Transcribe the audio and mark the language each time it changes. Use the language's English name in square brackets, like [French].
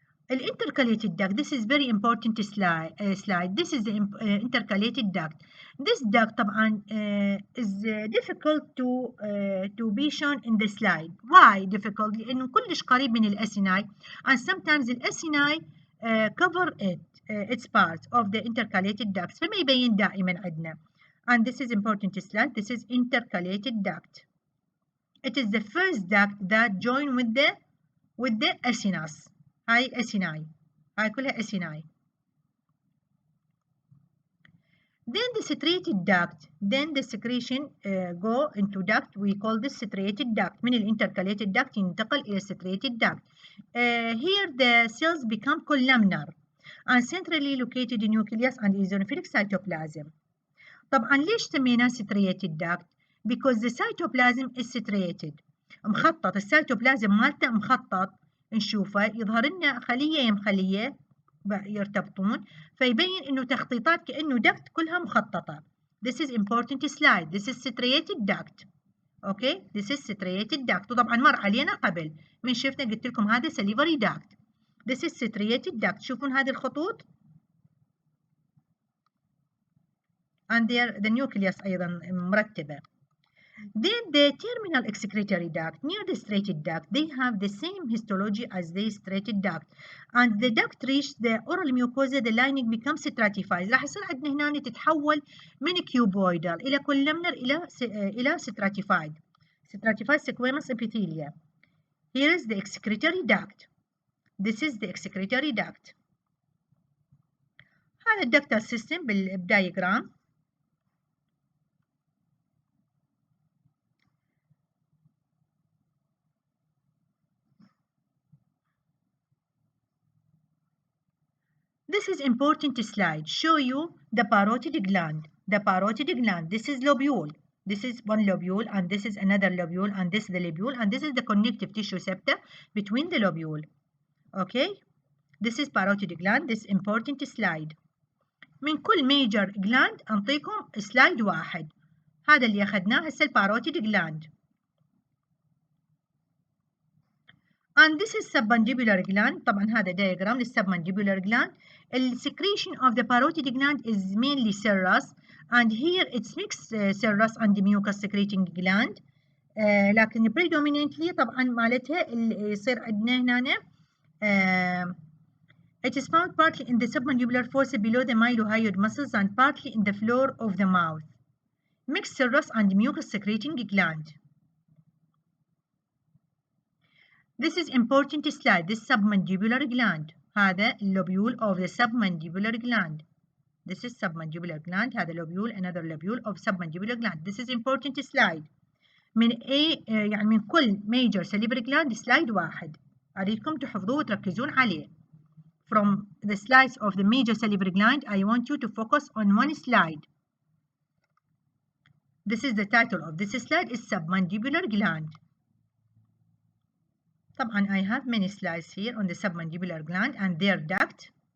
[English] Intercalated duct, this is very important slide. This is the intercalated duct. This duct طبعا is difficult to be shown in the slide. Why difficult? [Arabic] لأنه كلش قريب من الأسيناي [English] and sometimes [Arabic] الأسيناي [English] cover its parts of the intercalated ducts، [Arabic] فما يبين دائما عندنا. [English] And this is important slide. This is intercalated duct. It is the first duct that join with the acinus. [Arabic] هاي acini. هاي كلها acini. [English] Then the striated duct. Then the secretion go into duct. We call this striated duct. من intercalated duct [Arabic] ينتقل إلى [English] striated duct. Here the cells become columnar and centrally located nucleus and eosinophilic cytoplasm. [Arabic] طبعا ليش سميناه [English] striated duct؟ because the cytoplasm is striated. [Arabic] مخطط السيتوبلازم مالته مخطط، نشوفه يظهر لنا خلية يم خلية يرتبطون فيبين انه تخطيطات كأنه duct كلها مخططة. [English] This is important slide. This is striated duct. Okay this is striated duct. [Arabic] وطبعا مر علينا قبل من شفنا قلت لكم هذا salivary duct. [English] This is striated duct. [Arabic] شوفون هذه الخطوط [English] and the nucleus [Arabic] أيضا مرتبة. [English] Then the terminal excretory duct near the striated duct, they have the same histology as the striated duct. And the duct reach the oral mucosa, the lining becomes stratified. [Arabic] راح يصير عندنا هنا تتحول من cuboidal إلى columnar إلى stratified. [English] Stratified squamous epithelia. Here is the excretory duct. This is the excretory duct. [Arabic] هذا الductal system بالdiagram. [English] This is important slide. Show you the parotid gland. The parotid gland. This is lobule. This is one lobule and this is another lobule and this is the lobule and this is the connective tissue septa between the lobule. Okay. This is parotid gland. This is important slide. [Arabic] من كل major gland أنطيكم slide واحد. هذا اللي أخذناه هسه parotid gland. [English] And this is submandibular gland. [Arabic] طبعا هذا [English] diagram للsubmandibular gland. The secretion of the parotid gland is mainly serous and here it's mixed serous and mucus secreting gland. لكن predominantly [Arabic] طبعا مالتها اللي يصير عندنا هنا [English] it is found partly in the submandibular fossa below the mylohyoid muscles and partly in the floor of the mouth. Mixed serous and mucus secreting gland. This is important slide. This submandibular gland. هذا lobule of the submandibular gland. This is submandibular gland. هذا lobule, another lobule of submandibular gland. This is important slide. [Arabic] من يعني من كل major salivary gland slide واحد. أريدكم تحفظوه وتركزون عليه. [English] From the slides of the major salivary gland, I want you to focus on one slide. This is the title of this slide is submandibular gland. طبعا I have many slides here on the submandibular gland and their duct.